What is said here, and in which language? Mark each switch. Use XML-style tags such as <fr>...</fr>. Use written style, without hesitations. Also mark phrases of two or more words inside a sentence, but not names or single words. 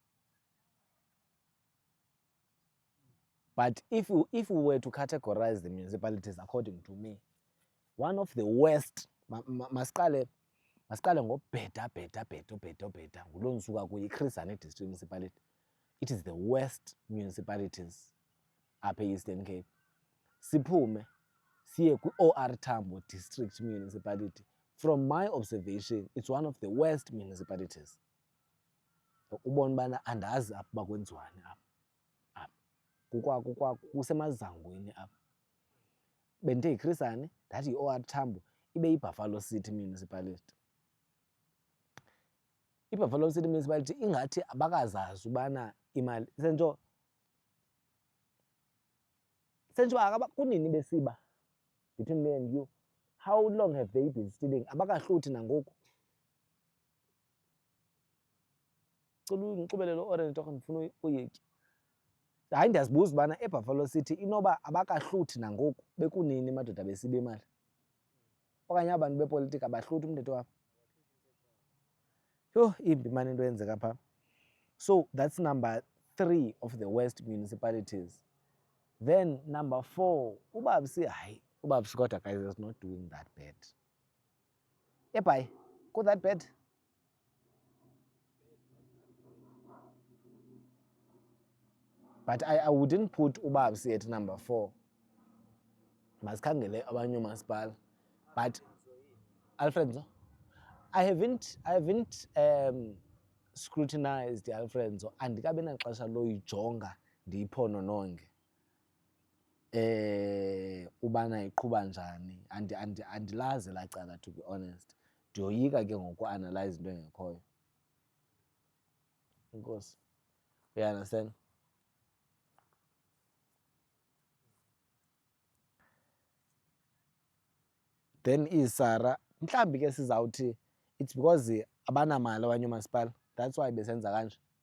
<en>But if we were to categorize the municipalities according to me, one of the worst,</en> <xh>masiqale ngobheda nguloo ndisuka kuyo, iChris Hani District Municipality.</xh> <en>It is the worst municipalities apha e-Eastern Cape.</en> <xh>Siphume siye kwi-OR Tambo District Municipality.</xh> <en>From my observation, it's one of the worst municipalities.</en> <xh>Ubona ubana andazi apha uba kwenziwani apha. Kusemazangweni apha. Bendithe yiChris Hani, ndathi yi-OR Tambo, ibe yiBuffalo City Municipality. IBuffalo City Municipality ingathi abakazazi ubana imali sentsho kunini besiba</xh> <en>between me and you. How long have they been stealing?</en> <xh>Abakahluthi nangoku. Cela undiqubele lo orange torho ndifuna uyitya. Hayi ndiyazibuza ubana eBuffalo City inoba abakahluthi nangoku bekunini madoda besiba imali. Okanye abantu bepolitiki abahluthi umthetho wabo. Yho, imbi mani into yenzeka phaa.</xh> <en>So that's number 3 of the worst municipalities. Then number 4,</en> <xh>uBabsi, hayi, uBabsi kodwa</xh> <en>guys is not doing that bad. Ebhayi, go that bad? But I wouldn't put uBabsi at number 4.</en> <xh>Masikhangele abanye oomasipala.</xh> <en>But Alfredo, I haven't scrutinized Alfredo.</en> <xh>Andikabi naxesha loyijonga ndiyiphonononge. Ubana iqhuba njani. Andilazi laa cala,</xh> <en>to be honest.</en> <xh>Ndiyoyika ke ngoku-analyze into engekhoyo. Inkosi.</xh> <en>You understand?</en> <xh>Then iSARA, mhlawumbi ke sizawuthi</xh> <en>it's because</en> <xh>abanamali abanye oomasipala.</xh> <en>That's why besenza kanje.</en>